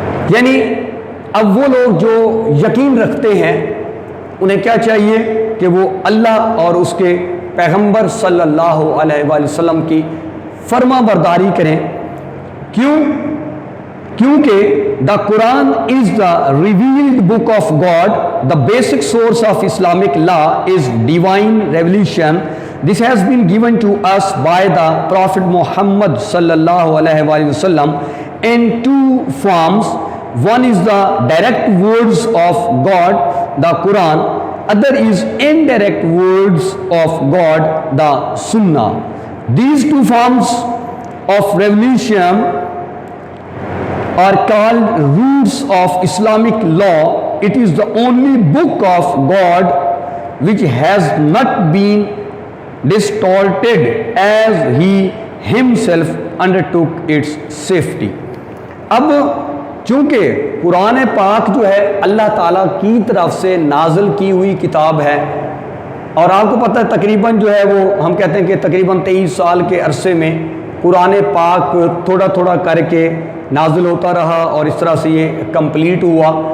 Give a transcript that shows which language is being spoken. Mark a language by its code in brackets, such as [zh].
[ur] یعنی اب وہ لوگ جو یقین رکھتے ہیں انہیں کیا چاہیے کہ وہ اللہ اور اس کے پیغمبر صلی اللہ علیہ وآلہ وسلم کی فرما برداری کریں۔ کیوں؟ کیونکہ [en] The Quran is the revealed book of God, the basic source of Islamic law is divine revolution. This has been given to us by the Prophet Muhammad sallallahu alaihi wasallam in two forms. One is the direct words of God, the Quran. Other is indirect words of God, the Sunnah. These two forms of revelation are called roots of Islamic law. It is the only book of God which has not been distorted as he himself undertook its safety. [ur] اب چونکہ قرآن پاک جو ہے اللہ تعالیٰ کی طرف سے نازل کی ہوئی کتاب ہے، اور آپ کو پتہ ہے تقریباً جو ہے وہ ہم کہتے ہیں کہ تقریباً 23 سال کے عرصے میں قرآن پاک تھوڑا تھوڑا کر کے نازل ہوتا رہا، اور اس طرح سے یہ کمپلیٹ ہوا.